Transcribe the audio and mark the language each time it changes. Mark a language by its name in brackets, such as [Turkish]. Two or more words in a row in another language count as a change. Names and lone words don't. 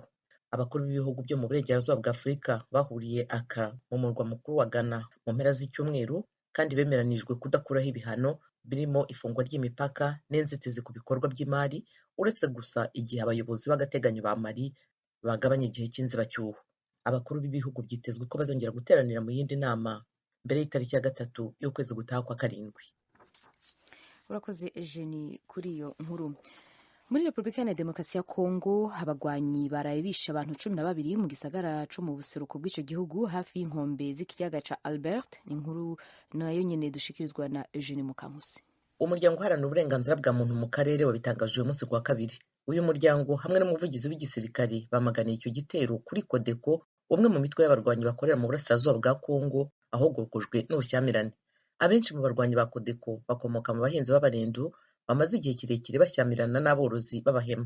[Kinyarwanda] Abakuru b'ibihugu byo mu burengerazuba bwa Afurika bahuriye Accra mu murwa mukuru wa Ghana mu mpera z'icyumweru kandi bemeranijwe kudakuraho ibihano birimo ifungwa ry'imipaka n'inzitizi ku bikorwa by'imari, uretse gusa igihe abayobozi b'agateganyo ba Mali bagabanya igihe cy'inzibacyuho. Abakuru b'ibihugu byitezwe ko bazongera guteranira mu yindi nama mbere y'itariki ya gatatu y'ukwezi gutaha kwa karindwi. [Rundi] Urakoze Eugenie kuri iyo nkuru. Muri Republika ya Demokarasi ya Kongo, abagwanyi baraye bishe abantu 12 mu gisagara co mu buseruko bw'ico gihugu hafi y'inkombe z'ikiyaga ca Albert. Inkuru nayo nyene dushikirizwa na Eugenie Mukankusi. [Kinyarwanda] Umuryango uharanira uburenganzira bwa muntu mu karere wabitangaje uyu munsi kwa kabiri. Uyu muryango hamwe n'umuvugizi w'igisirikare bamaganiye icyo gitero kuri Codeco, umwe mu mitwe y'abarwanyi bakorera mu burasirazuba bwa Kongo ahogokojwe n'ubushyamirane. Abenshi mu barwanyi ba Codeco bakomoka mu bahinzi b'abarendu bamaze igihe kirekire bashyamirana n'aborozi b'abahema.